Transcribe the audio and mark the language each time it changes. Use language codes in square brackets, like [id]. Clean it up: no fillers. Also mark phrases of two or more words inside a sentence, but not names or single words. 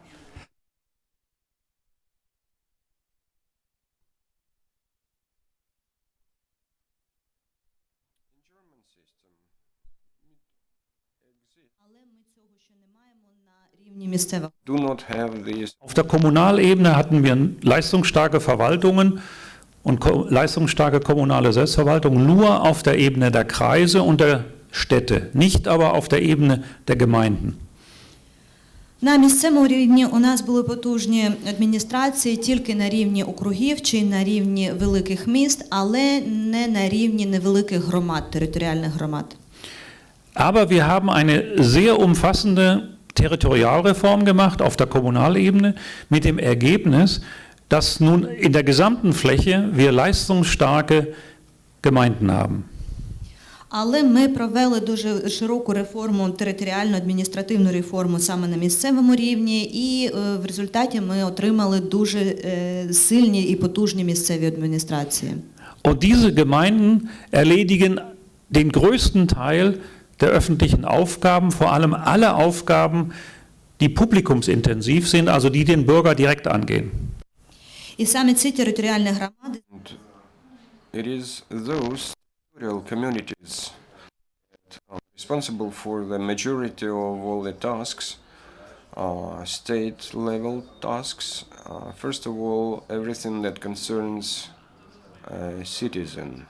[en] In German system, do not have these. [de] Auf der Kommunalebene hatten wir leistungsstarke Verwaltungen und leistungsstarke kommunale Selbstverwaltung nur auf der Ebene der Kreise und der Städte, nicht aber auf der Ebene der Gemeinden. [uk] На місцевому рівні у нас були потужні адміністрації тільки на рівні округів чи на рівні великих міст, але не на рівні невеликих громад, територіальних громад. [de] Aber wir haben eine sehr umfassende Territorialreform gemacht auf der Kommunalebene mit dem Ergebnis, dass nun in der gesamten Fläche wir leistungsstarke Gemeinden haben. [uk] Але ми провели дуже широку реформу, територіально-адміністративну реформу саме на місцевому рівні, і в результаті ми отримали дуже сильні і потужні місцеві адміністрації. [de] Und diese Gemeinden erledigen den größten Teil der öffentlichen Aufgaben, vor allem alle Aufgaben, die publikumsintensiv sind, also die den Bürger direkt angehen. [uk] І саме ці територіальні громади [en] It is those territorial communities that are responsible for the majority of all the tasks, state-level tasks. First of all, everything that concerns a citizen.